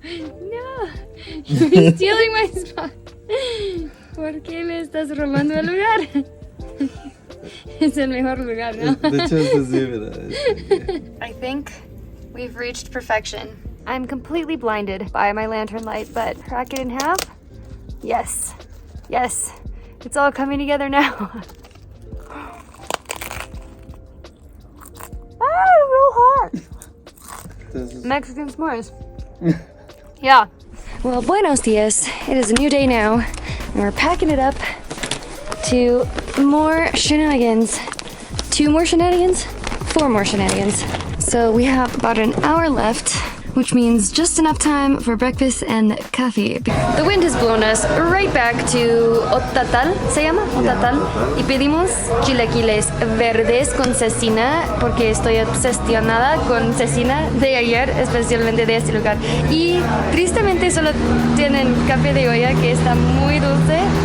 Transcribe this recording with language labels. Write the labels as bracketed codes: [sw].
[en] No, you're stealing my spot. [es] ¿Por qué me estás robando el lugar? Es el mejor lugar, ¿no? De hecho, eso sí, ¿verdad? [en] I think we've reached perfection. I'm completely blinded by my lantern light, but crack it in half? Yes. It's all coming together now. Real hot. Mexican s'mores. Yeah. Well, [es] buenos dias. [en] It is a new day now, and we're packing it up to more shenanigans. 2 more shenanigans? 4 more shenanigans. So we have about an hour left. which means just enough time for breakfast and coffee. The wind has blown us right back to Otatal, [es] ¿se llama? [en] Otatal. [es] Y pedimos chilaquiles verdes con cecina, porque estoy obsesionada con cecina de ayer, especialmente de este lugar. Y tristemente solo tienen café de olla, que está muy dulce.